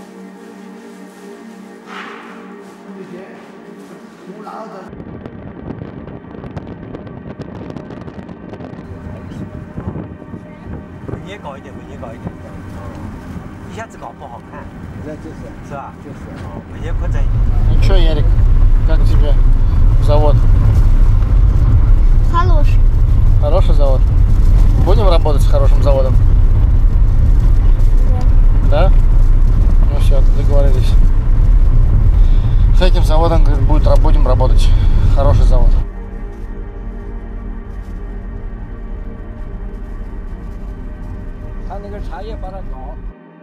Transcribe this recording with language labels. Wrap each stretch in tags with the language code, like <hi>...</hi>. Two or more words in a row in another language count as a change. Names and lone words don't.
<zh>这些，我拿着。文艺搞一点，一下子搞不好看。那就是，是吧？就是，文艺扩展一点。</zh> <ru>Ну что, Ярик, как тебе завод? Хороший. Хороший завод. Будем работать с хорошим заводом? Да? Ну все, договорились. С этим заводом, говорит, будем работать. Хороший завод.</ru> <zh>他那个茶叶把它搞</zh>